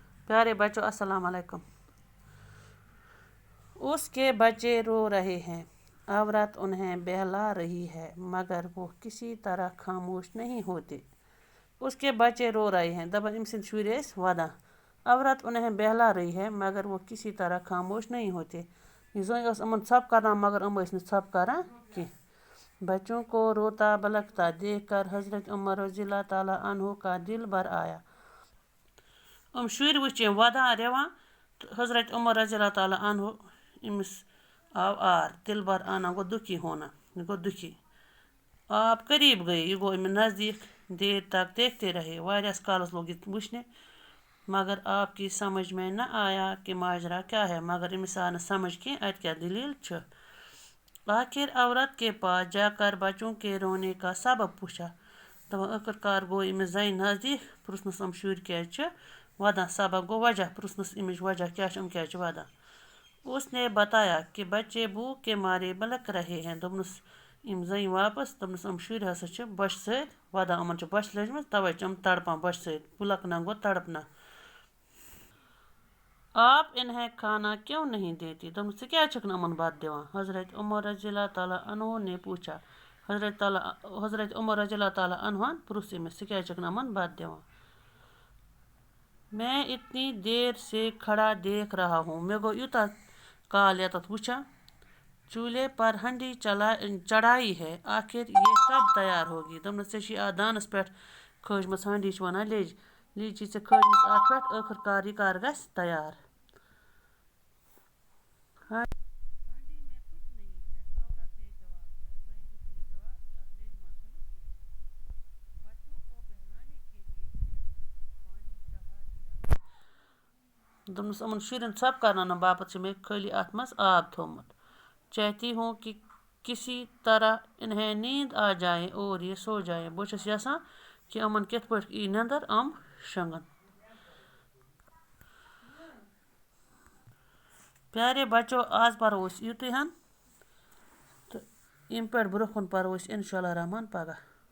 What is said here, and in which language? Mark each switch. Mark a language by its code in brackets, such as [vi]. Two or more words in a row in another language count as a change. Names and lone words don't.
[ur] پیارے بچوں السلام علیکم۔ اس کے بچے رو رہے ہیں، عورت انہیں بہلا رہی ہے مگر وہ کسی طرح خاموش نہیں ہوتے۔ اس کے بچے رو رہے ہیں [ks] دپان أمۍ سٕنٛدۍ شُرۍ ٲسۍ ودان، [ur] عورت انہیں بہلا رہی ہے مگر وہ کسی طرح خاموش نہیں ہوتے۔ [ks] یہ زٔنۍ ٲس یِمن ژھۄپہٕ کران مگر یِم ٲسۍ نہٕ ژھۄپہٕ کران کینٛہہ۔ [ur] بچوں کو روتا بلکتا دیکھ کر حضرت عمر رضی اللہ تعالیٰ عنہ کا دل بھر آیا۔ [ks] یِم شُرۍ وٕچھ أمۍ ودان ریوان تہٕ حضرت عمر رضی اللہ تعالیٰ عنہ أمِس آو آر، [ur] دل بھر آنا [ks] گوٚو [ur] دُکھی ہونا، [ks] یہ گوٚو دُکھی۔ [ur] آپ قریب گئے، [ks] یہ گوٚو أمِس نزدیک، [ur] دیر تک دیکھتے رہے، [ks] واریاہس کالس لوگ یہ وٕچھنہِ [ur] مگر آپ کی سمجھ میں نہ آیا کہ ماجرا کیا ہے، [ks] مگر أمِس آو نہٕ سمجھ کینٛہہ اَتہِ کیٛاہ دلیٖل چھِ۔ [ur] آخر عورت کے پاس جا کر بچوں کے رونے کا سبب پوچھا۔ [ks] دپان ٲخٕر کار گوٚو أمِس زنہِ نزدیک، پرٛژھنس یِم شُرۍ کیٛازِ چھِ ودان، سبب گوٚو وجہ، پرٛژھنس أمِچ وجہ کیٛاہ چھِ، یِم کیٛازِ چھِ ودان۔ [ur] اس نے بتایا کہ بچے بھوک کے مارے بلک رہے ہیں۔ [ks] دوٚپنس یِم زٔنۍ واپس، دوٚپنس یِم شُرۍ ہسا چھِ بۄچھِ سۭتۍ ودان، یِمن چھِ بۄچھِ لٔجمٕژ تَوَے چھِ یِم تڑپان بۄچھِ سۭتۍ، بُلکنا گوٚو تڑپنا۔ [ur] آپ انہیں کھانا کیوں نہیں دیتی؟ [ks] دوٚپنس ژٕ کیٛازِ چھکھ نہٕ یِمن بتہٕ دِوان؟ [ur] حضرت عمر رضی اللہ تعالیٰ عنہ نے پوچھا۔ [ks] حضرت عمر رضی اللہ تعالیٰ عنہ پرٛژھ أمِس ژٕ کیٛازِ چھکھ نہٕ یِمن بتہٕ دِوان؟ [ur] میں اتنی دیر سے کھڑا دیکھ رہا ہوں، [ks] مےٚ گوٚو یوٗتاہ کال ییٚتٮ۪تھ وٕچھان، [ur] چولہے پر ہنڈی چڑھائی ہے، آخر یہ کب تیار ہوگی؟ [ks] دوٚپنس ژےٚ چھِی اَتھ دانس پٮ۪ٹھ کھٲجمٕژ ہنڈی چھِ ونان لیٚج، لیٚج چھِی ژےٚ کھٲجمٕژ اَتھ پٮ۪ٹھ، ٲخٕر کار یہِ کر گژھِ تیار؟ [ur] ہانڈی میں کچھ نہیں ہے، عورت نے جواب دیا۔ [ks] زٔنۍ دیُت أمِس جواب کہ اَتھ لیٚجہِ منٛز چھُنہٕ کِہیٖنۍ۔ [ur] بچوں کو بہلانے کے لیے صرف پانی چڑھا دیا۔ [ks] دوٚپنس یِمن شُرٮ۪ن ژھۄپہٕ کرناونہٕ باپتھ چھِ مےٚ خٲلی اتھ منٛز آب تھوٚومُت۔ [ur] چاہتی ہوں کہ کسی طرح انہیں نیند آ جائے اور یہ سو جائیں۔ [ks] بہٕ چھُس یژھان کہ یِمن کِتھ پٲٹھۍ یی نیٚنٛدٕر، یِم شۄنٛگن۔ [ur] پیارے بچو [ks] آز پرو أسۍ یُتُے ہن تہٕ ییٚمہِ پٮ۪ٹھ برونٛہہ کُن پرو أسۍ انشاء اللہ رحمان پگاہ۔